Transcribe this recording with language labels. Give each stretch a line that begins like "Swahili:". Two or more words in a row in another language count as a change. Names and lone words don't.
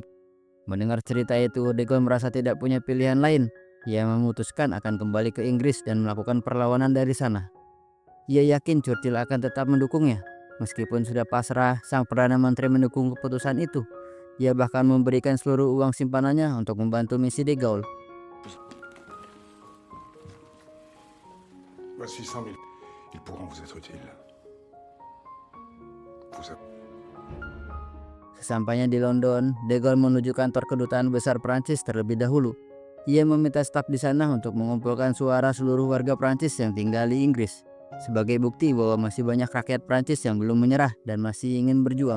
Indonesian: Mendengar cerita itu, De Gaulle merasa tidak punya pilihan lain. Ia memutuskan akan kembali ke Inggris dan melakukan perlawanan dari sana. Ia yakin Churchill akan tetap mendukungnya. Meskipun sudah pasrah, sang Perdana Menteri mendukung keputusan itu. Ia bahkan memberikan seluruh uang simpanannya untuk membantu misi de Gaulle.
French: Voici 100 000. Ils pourront vous être utiles. Vous avez...
Indonesian: Sesampainya di London, de Gaulle menuju kantor kedutaan besar Prancis terlebih dahulu. Ia meminta staf di sana untuk mengumpulkan suara seluruh warga Prancis yang tinggal di Inggris, sebagai bukti bahwa masih banyak rakyat Prancis yang belum menyerah dan masih ingin berjuang.